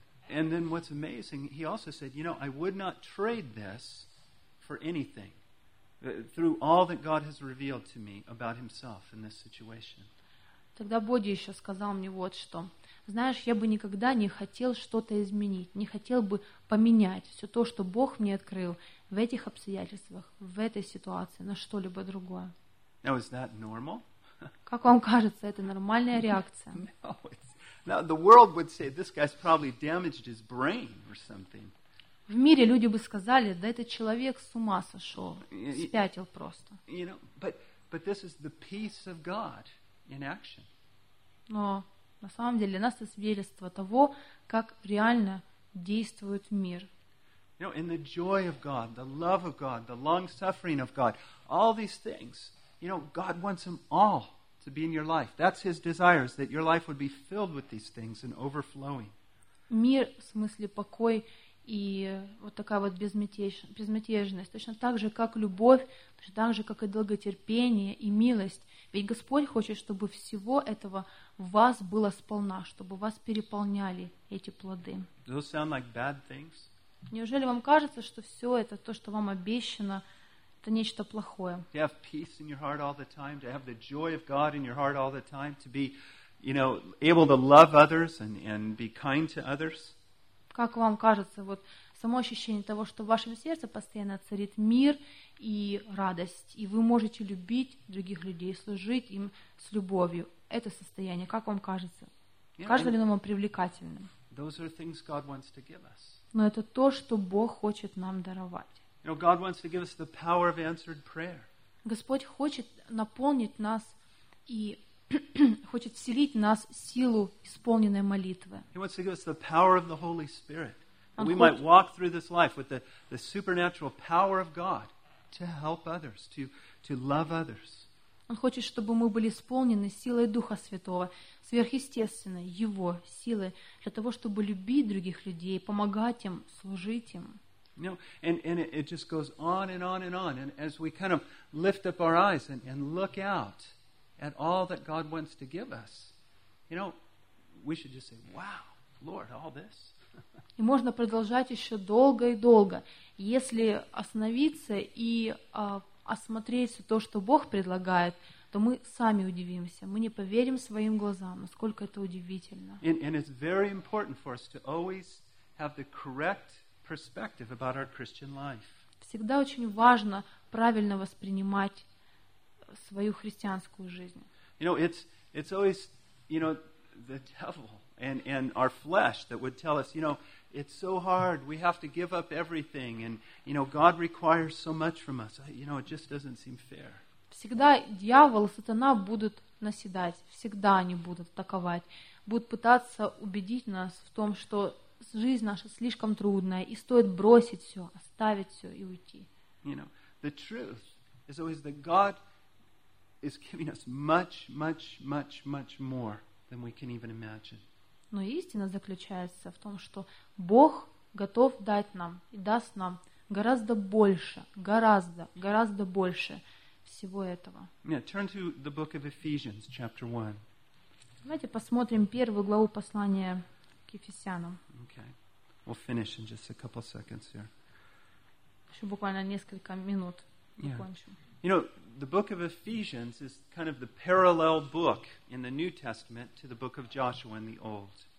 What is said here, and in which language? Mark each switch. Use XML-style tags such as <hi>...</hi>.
<en>And then what's amazing, he also said, you know, I would not trade this for anything through all that God has revealed to me about himself in this situation.</en> <ru>Тогда Боди еще сказал мне вот что. Знаешь, я бы никогда не хотел что-то изменить, не хотел бы поменять все то, что Бог мне открыл в этих обстоятельствах, в этой ситуации, на что-либо другое.</ru> <en>Now, is that normal?</en> <ru>Как вам кажется, это нормальная реакция?</ru> <en>No, it's... Now, the world would say, this guy's probably damaged his brain or something.</en> <ru>В мире люди бы сказали, да этот человек с ума сошел, спятил просто.</ru> <en>You know, but this is the peace of God in action.</en> <ru>Но на самом деле, нас это свидетельство того, как реально действует мир.</ru> <en>You know, in the joy of God, the love of God, the long-suffering of God, all these things, you know, God wants them all to be in your life. That's his desire, that your life would be filled with these things and overflowing.</en> <ru>Мир, в смысле покой и вот такая вот безмятежность, точно так же, как любовь, точно так же, как и долготерпение и милость. Ведь Господь хочет, чтобы всего этого в вас было сполна, чтобы вас переполняли эти плоды.</ru> <en>Does that sound like bad things?</en> <ru>Неужели вам кажется, что все это, то, что вам обещано, это нечто плохое?</ru> <en>To have peace in your heart all the time, to have the joy of God in your heart all the time, to be, you know, able to love others and be kind to others.</en> <ru>Как вам кажется, вот само ощущение того, что в вашем сердце постоянно царит мир и радость, и вы можете любить других людей, служить им с любовью. Это состояние, как вам кажется?</ru> <en>Yeah,</en> <ru>кажется ли оно вам привлекательным?</ru> <en>Those are things God wants to give us.</en> <ru>Но это то, что Бог хочет нам даровать.</ru> <en>You know, God wants to give us the power of answered prayer.</en> <ru>Господь хочет наполнить нас и хочет вселить в нас силу исполненной молитвы.</ru> <en>He wants to give us the power of the Holy Spirit, that we might walk through this life with the supernatural power of God to help others, to love others.</en> <ru>Он хочет, чтобы мы были исполнены силой Духа Святого, сверхъестественной Его силой, для того, чтобы любить других людей, помогать им, служить им.</ru> <en>You know, and it just goes on and on and on. And as we kind of lift up our eyes and look out at all that God wants to give us, you know, we should just say, wow, Lord, all this.</en> <ru>И можно продолжать еще долго и долго, если остановиться и осмотреть все то, что Бог предлагает, то мы сами удивимся. Мы не поверим своим глазам, насколько это удивительно.</ru> <en>And it's very important for us to always have the correct perspective about our Christian life.</en> <ru>Всегда очень важно правильно воспринимать свою христианскую жизнь.</ru> <en>You know, it's always, you know, the devil and our flesh that would tell us, you know, it's so hard. We have to give up everything, and you know God requires so much from us. You know, it just doesn't seem fair.</en> <ru>Всегда дьявол, сатана будут наседать. Всегда они будут атаковать, будут пытаться убедить нас в том, что жизнь наша слишком трудная и стоит бросить все, оставить все и уйти.</ru> <en>You know, the truth is always that God is giving us much, much, much, much more than we can even imagine.</en> <ru>Но истина заключается в том, что Бог готов дать нам и даст нам гораздо больше, гораздо, гораздо больше всего этого.</ru> <en>Yeah, turn to the book of Ephesians, chapter 1.</en> <ru>Давайте посмотрим первую главу послания к Ефесянам.</ru> <en>Okay. We'll finish in just a couple seconds here.</en> <ru>Еще буквально несколько минут закончим.</ru> <en>Yeah. You know, the book of Ephesians is kind of the parallel book in the New Testament to the book of Joshua in the Old.</en>